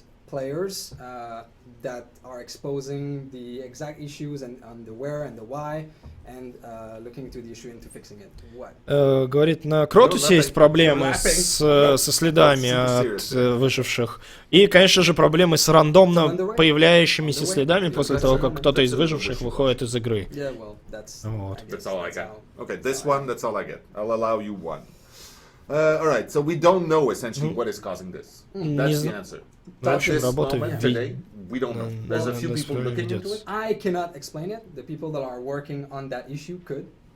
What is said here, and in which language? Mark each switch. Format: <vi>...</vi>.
<en>Players that are exposing the exact issues and the where and the why and looking into the issue into fixing it. What?</en> <ru>Говорит, на Кротусе есть проблемы со следами от выживших. И, конечно же, проблемы с рандомно появляющимися следами после того, как кто-то из выживших выходит из игры. Вот.</ru> <en>That's all I got. Okay, this one, that's all I get. I'll allow you one. Alright, so we don't know essentially what is causing this. That's the answer. At this moment today, we don't know. There's a few people looking into it. I cannot explain it. The people that are working on that issue could.</en>